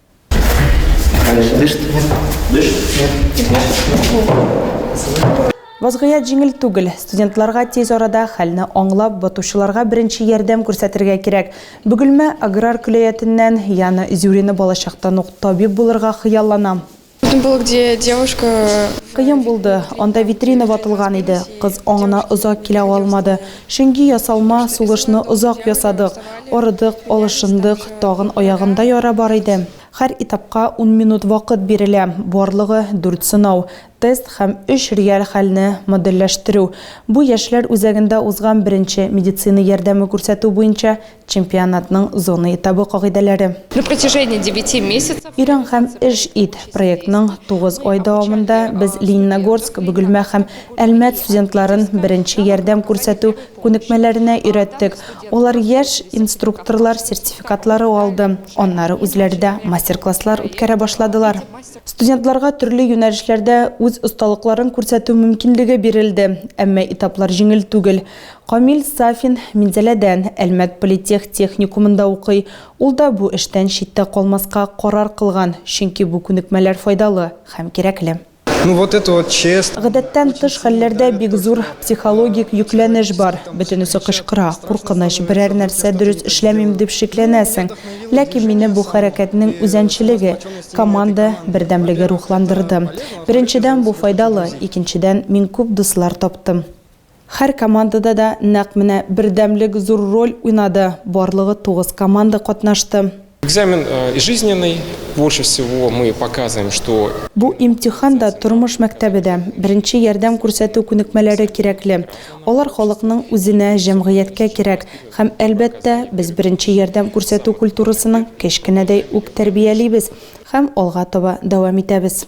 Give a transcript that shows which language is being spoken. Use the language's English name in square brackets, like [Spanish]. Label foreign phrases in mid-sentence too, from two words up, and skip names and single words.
[Tatar] Вазгыят җиңел түгел. Студентларга тиз арада хәлне аңлап, батучыларга беренче ярдәм күрсәтергә кирәк. Бөгелмә аграр көләятеннән Яна Зюрина балачактан ук табиб булырга хыяллана. [Russian] Было, где девушка... [Tatar] Кыен булды. Анда витрина ватылган иде. Кыз аңына озак килә алмады. Чөнки ясалма сулышны озак ясадык. Арыдык, алышындык, тагын аягында яра бар иде. Һәр этапка 10 минут вакыт бирелә. Барлыгы 4 сынау. Тест һәм 3 реаль хәлне моделләштерү. Бу яшьләр үзәгендә узган беренче медицина ярдәме күрсәтү буенча чемпионатның зона этабы кагыйдәләре. [Russian] На протяжении 9 месяцев [Tatar] Иран һәм эш ит проектның 9 ай дәвамында без Лениногорск, Бөгелмә һәм Әлмәт студентларын беренче ярдәм күрсәтү күнекмәләренә өйрәттек. Алар яшь инструкторлар сертификатлары алды. Аннары үзләре дә мастер-класслар үткәрә башладылар. Студентларга төрле юнәлешләрдә үз осталыкларын күрсәтү мөмкинлеге бирелде, әмма этаплар җиңел түгел. Камил Сафин Минзәләдән Әлмәт политех техникумында укый. Ул да бу эштән читтә калмаска карар кылган, чөнки бу күнекмәләр файдалы һәм кирәкле. [Russian] Ну вот это вот честно. [Tatar] Гадәттән тыш хәлләрдә бик зур психологик йөкләнеш бар. Бөтенесе кычкыра, куркыныч, берәр нәрсә дөрес эшләмим дип шикләнәсең. Ләкин мине бу хәрәкәтнең үзәнчелеге, команда бердәмлеге рухландырды. Беренчедән бу файдалы, икенчедән мин күп дуслар таптым. Һәр командада да нәкъ менә бердәмлек зур роль уйнады. Барлыгы 9 команда катнашты. [Russian] Экзамен жизненный. Больше всего мы показываем, что... [Tatar] Бу имтихан да тормыш мәктәбедә. Беренче ярдәм күрсәтү күнекмәләре кирәкле. Алар халыкның үзенә, җәмгыятькә кирәк. Һәм әлбәттә, без беренче ярдәм күрсәтү культурасының кечкенәдәй үк тәрбиялибез һәм алга таба дәвам итәбез.